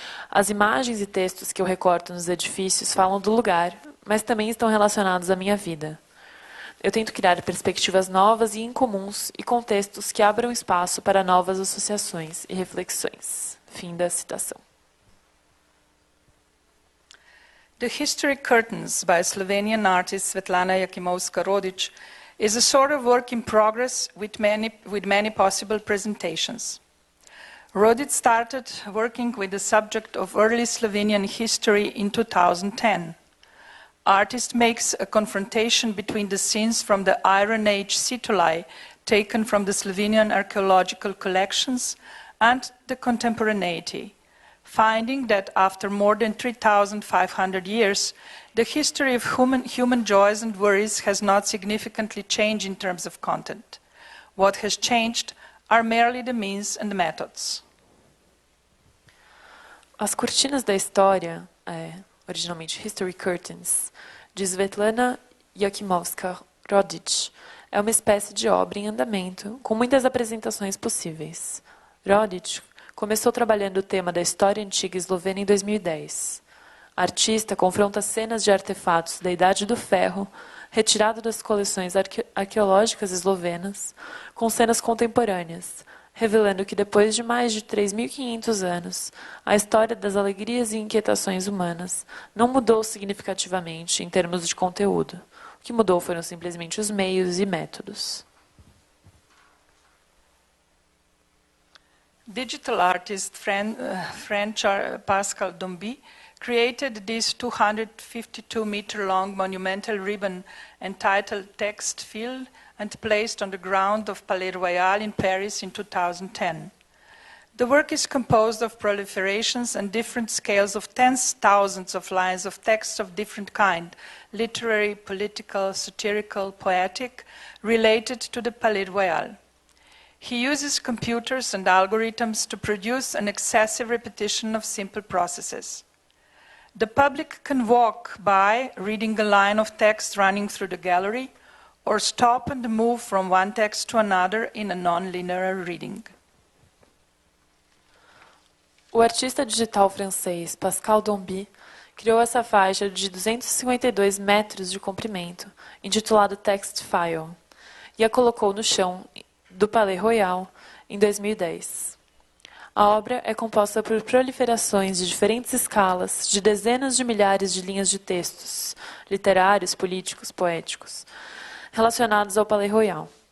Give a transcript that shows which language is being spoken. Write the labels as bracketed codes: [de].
[pt] As imagens e textos que eu recorto nos edifícios falam do lugar, mas também estão relacionados à minha vida. Eu tento criar perspectivas novas e incomuns e contextos que abram espaço para novas associações e reflexões. Fim da citação. [en] The History Curtains by Slovenian artist Svetlana Jakimowska-Rodic is a sort of work in progress with many possible presentations. Rodic started working with the subject of early Slovenian history in 2010. Artist makes a confrontation between the scenes from the Iron Age Sitolai taken from the Slovenian archaeological collections and the contemporaneity, finding that after more than 3,500 years, the history of human joys and worries has not significantly changed in terms of content. What has changed are merely the means and the methods. [pt] As cortinas da história, originalmente History Curtains, de Svetlana Jakimowska-Rodić, é uma espécie de obra em andamento, com muitas apresentações possíveis. Rodić começou trabalhando o tema da história antiga eslovena em 2010. A artista confronta cenas de artefatos da Idade do Ferro, retirado das coleções arqueológicas eslovenas, com cenas contemporâneas, revelando que depois de mais de 3.500 anos, a história das alegrias e inquietações humanas não mudou significativamente em termos de conteúdo. O que mudou foram simplesmente os meios e métodos. [en] Digital artist French Pascal Domby created this 252-meter-long monumental ribbon entitled Text Field and placed on the ground of Palais Royal in Paris in 2010. The work is composed of proliferations and different scales of tens of thousands of lines of text of different kind, literary, political, satirical, poetic, related to the Palais Royal. He uses computers and algorithms to produce an excessive repetition of simple processes. The public can walk by reading a line of text running through the gallery, or stop and move from one text to another in a non-linear reading. [pt] O artista digital francês Pascal Domby criou essa faixa de 252 metros de comprimento, intitulada Text File, e a colocou no chão do Palais Royal em 2010. A obra é composta por proliferações de diferentes escalas, de dezenas de milhares de linhas de textos, literários, políticos, poéticos, relacionados ao Palais Royal.